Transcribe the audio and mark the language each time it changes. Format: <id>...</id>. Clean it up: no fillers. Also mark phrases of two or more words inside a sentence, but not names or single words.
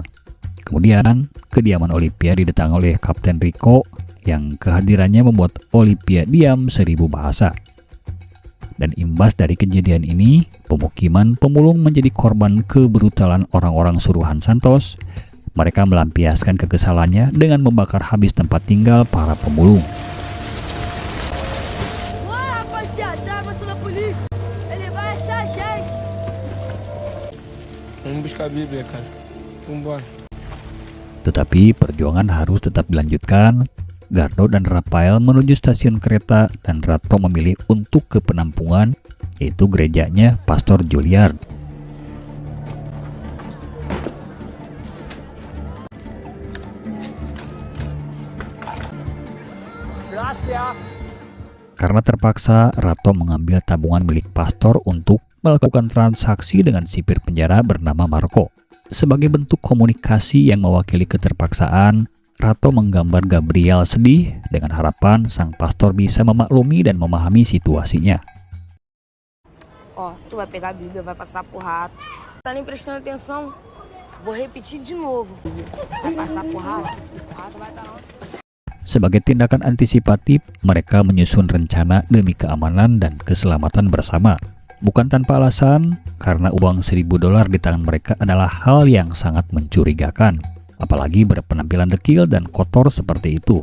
<id>Kemudian, kediaman Olivia didatangi oleh Kapten Rico yang kehadirannya membuat Olivia diam 1000 bahasa. Dan imbas dari kejadian ini, pemukiman pemulung menjadi korban kebrutalan orang-orang suruhan Santos. Mereka melampiaskan kekesalannya dengan membakar habis tempat tinggal para pemulung.</id> <pt>Vamos buscar a Bíblia, cara. Vambora.</pt> <id>Tetapi perjuangan harus tetap dilanjutkan. Gardo dan Rafael menuju stasiun kereta dan Rato memilih untuk ke penampungan, yaitu gerejanya Pastor Juliard. Karena terpaksa, Rato mengambil tabungan milik pastor untuk melakukan transaksi dengan sipir penjara bernama Marco. Sebagai bentuk komunikasi yang mewakili keterpaksaan, Rato menggambar Gabriel sedih dengan harapan sang pastor bisa memaklumi dan memahami situasinya.</id> <pt>Ó, tu vai pegar a Bíblia, vai passar pro rato. Tá nem prestando atenção. Vou repetir de novo. Vai passar por rato. Rato vai estar onde?</pt> <id>Sebagai tindakan antisipatif, mereka menyusun rencana demi keamanan dan keselamatan bersama. Bukan tanpa alasan, karena uang $1.000 di tangan mereka adalah hal yang sangat mencurigakan, apalagi berpenampilan dekil dan kotor seperti itu.</id>